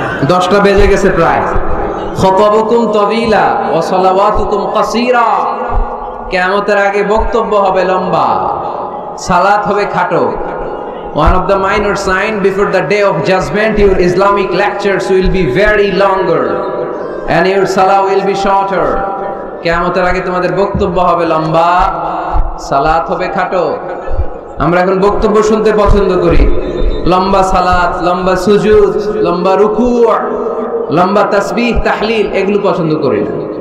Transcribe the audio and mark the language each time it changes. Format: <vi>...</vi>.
<bn>10টা বেজে গেছে প্রায়।</bn> <ar>খুতাবুকুম তাবিলা ওয়া সালাওয়াতুকুম কাসীরা।</ar> <bn>কিয়ামতের আগে বক্তব্য হবে লম্বা, সালাত হবে খাটো।</bn> <en>One of the minor sign before the day of judgment, your Islamic lectures will be very longer and your salah will be shorter.</en> <bn>কিয়ামতের আগে তোমাদের বক্তব্য হবে লম্বা, সালাত হবে খাটো। আমরা এখন বক্তব্য শুনতে পছন্দ করি, লম্বা সালাত, লম্বা সুজুদ, লম্বা রুকু', লম্বা তাসবিহ তাহলিল, এগুলো পছন্দ করি না।</bn>